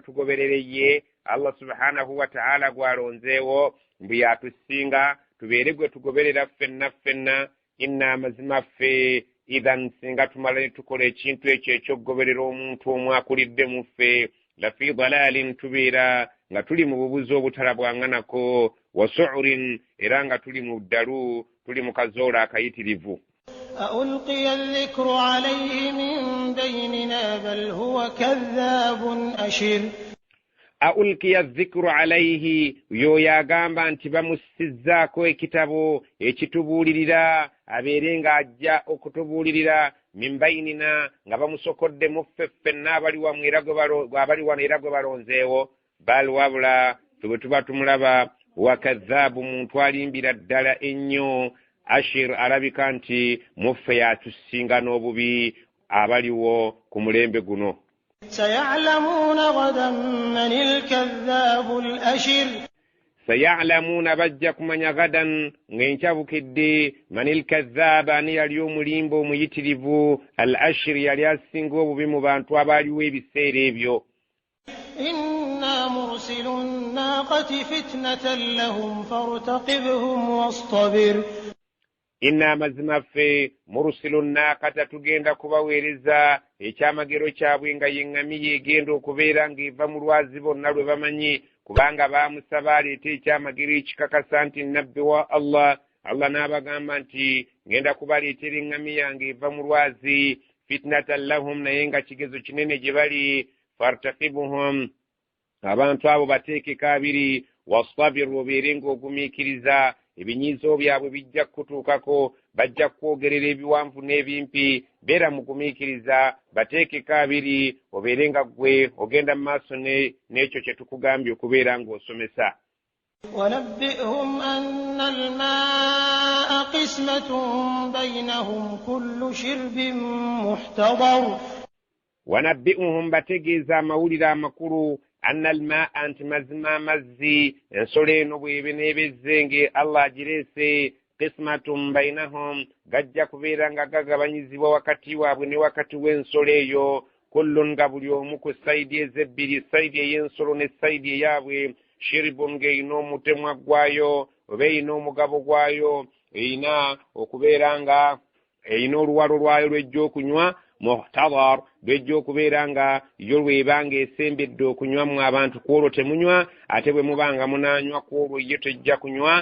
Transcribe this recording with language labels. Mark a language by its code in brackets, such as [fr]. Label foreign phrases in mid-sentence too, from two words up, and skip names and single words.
[lg] tugoberere ye [ar] الله سبحانه وتعالى [lg] gwalonzeewo mbu yatusinga tubeere gwe tugoberera ffenna inna amazima ffe idhan singa tumala ne tukola ekintu ekyo ekyokugoberera omuntu omu akulidde mu ffe [ar] لفي ضلال [lg] tubeera nga tuli mu bubuzi obutalabwanganako wasu'urin era nga tuli mu ddalu tuli mu kazoola akayitirivu. [ar] ألقي الذكر عليه من بيننا بل هو كذاب أشر. ألقي الذكر عليه [lg] yo yagamba nti bamusizzaako ekitabo ekitubuulirira abeere nga ajja okutubuulirira [ar] من بيننا [lg] nga bamusokodde mu ffenna abali wano era gwe balonzeewo bal wabula bwe tuba tumulaba wakadhaabu muntu alimbira ddala ennyo ashir alabika nti muffe yatusinga n'obubi abaliwo ku mulembe guno. [ar] سيعلمون غدا من الكذاب الأشر. [lg] سيعلمون bajja kumanya gadan ng'enkyabukidde [ar] من الكذاب [lg] ani yali omulimba omuyitirivu [ar] الأشر [lg] yali asinga obubi mu bantu abaaliwo ebiseera ebyo. [ar] إنا مرسل الناقة فتنة لهم فارتقبهم واصطبر. [lg] inna amazima ffe [ar] مرسلو الناقة [lg] tugenda kubaweereza ekyamagero kyabwe nga yeŋŋami yeegenda okubeera ng'eva mu lwazi bonna lwe bamanyi kubanga baamusaba aleeta ekyamagero ekikakasa nti nabbi wa Allah n'abagamba nti ngenda kubaleetera eŋŋami yange eva mu lwazi [ar] فتنة لهم [lg] naye nga kigezo kinene gye bali fartaqibuhum abantu abo bateekeko abiri wasabiru obeere ng'ogumiikiriza ebinyiizo byabwe bijja kutuukako, bajja kwogerera ebiwanvu n'ebimpi. Beera mugumiikiriza, bateekeko abiri, obeere nga ggwe ogenda mu maaso n'ekyo kye tukugambye okubeera ng'osomesa. [ar] ونبئهم أن الماء قسمة بينهم كل شرب محتضر. [lg] ونبئهم bategeeza amawulire amakulu [ar] أن الماء [lg] anti mazima amazzi ensolo eno bw'ebe n'ebezzenge Allah agireese [ar] قسمة بينهم [lg] gajja kubeera nga gagabanyizibwa wakati waabwe ne wakati w'ensolo eyo kullun nga buli omu ku sayidi ezebbiri, sayidi ey'ensolo ne sayidi eyaabwe shiribun ng'eyina omutemwa gwayo oba eyina omugabo gwayo, eyina okubeera nga eyina oluwalo lwayo lw'ejja okunywa, muhtadar lw'ejja okubeera nga yo lw'ebanga esembedde okunywamu abantu, kwolwo temunywa, ate bwe mubanga munaanywa kwolwo yo tejja kunywa.